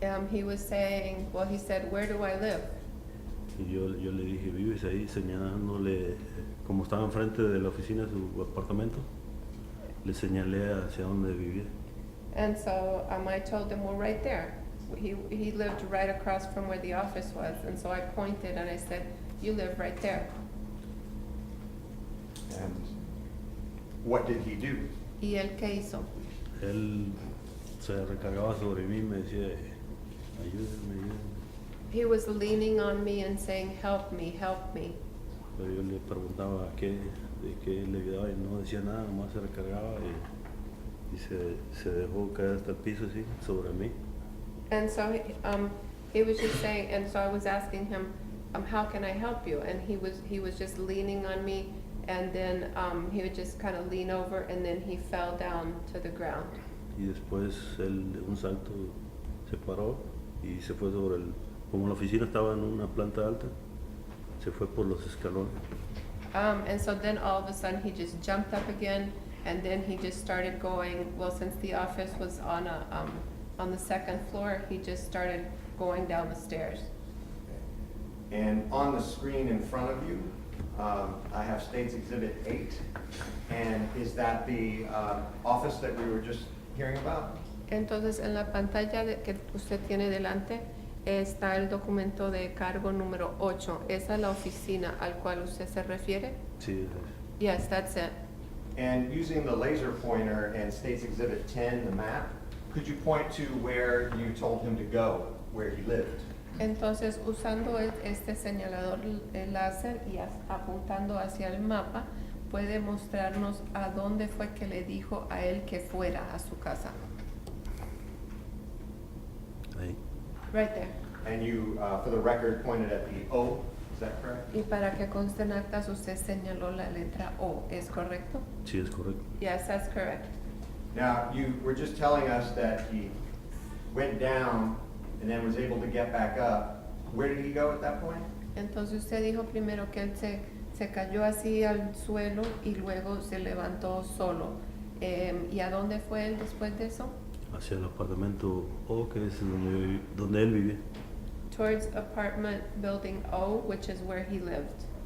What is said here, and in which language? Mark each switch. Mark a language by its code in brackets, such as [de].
[en] He was saying, well, he said, where do I live? [es] Y yo le dije, ¿vives ahí? Señalándole, como estaba enfrente de la oficina de su apartamento, le señalé hacia dónde vivía. [en] And so I told him, well, right there. He lived right across from where the office was, and so I pointed and I said, you live right there. And what did he do? [es] ¿Y él qué hizo? Él se recargaba sobre mí y me decía, ayúdame, ayúdame. [en] He was leaning on me and saying, help me, help me. [es] Pero yo le preguntaba de qué le ayudaba y no decía nada, nomás se recargaba y se dejó caer hasta el piso así, sobre mí. [en] And so he was just saying, and so I was asking him, how can I help you? And he was just leaning on me, and then he would just kind of lean over, and then he fell down to the ground. [es] Y después él de un salto se paró y se fue sobre el... Como la oficina estaba en una planta alta, se fue por los escalones. [en] And so then all of a sudden he just jumped up again, and then he just started going, well, since the office was on the second floor, he just started going down the stairs. And on the screen in front of you, I have States Exhibit 8. And is that the office that we were just hearing about? [es] Entonces en la pantalla que usted tiene delante está el documento de cargo número 8. ¿Esa es la oficina al cual usted se refiere? Sí, [en] Yes, that's it. And using the laser pointer and States Exhibit 10, the map, could you point to where you told him to go, where he lived? [es] Entonces, usando este señalador láser y apuntando hacia el mapa, puede mostrarnos a dónde fue que le dijo a él que fuera a su casa. ahí. [en] Right there. And you, for the record, pointed at the O, is that correct? [es] Y para que conste en actas, usted señaló la letra O, ¿es correcto? Sí, es correcto. [en] Yes, that's correct. Now, you were just telling us that he went down and then was able to get back up. Where did he go at that point? [es] Entonces usted dijo primero que él se cayó así al suelo y luego se levantó solo. ¿Y a dónde fue él después de eso? Hacia el apartamento O, que es donde él vivía. [en] Towards apartment building O, which is where he lived.